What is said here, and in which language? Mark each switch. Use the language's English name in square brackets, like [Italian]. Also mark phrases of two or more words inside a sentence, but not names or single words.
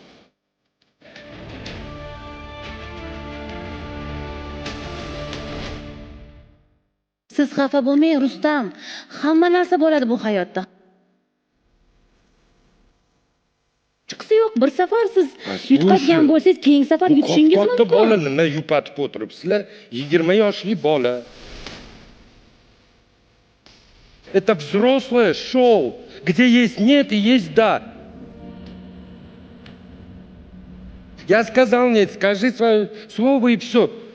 [Uzbek] Siz xafa bo'lmang, Rustam. Hamma narsa bo'ladi bu hayotda. Chiqsa yo'q, bir safar siz yutqazgan bo'lsangiz, keyingi safar yutishingiz Katta mumkin. bola nima yupatib o'tiribsizlar? 20 yoshli bola. [Russian] Это взрослое шоу, где есть нет и есть да. Я сказал нет, скажи свое слово и все.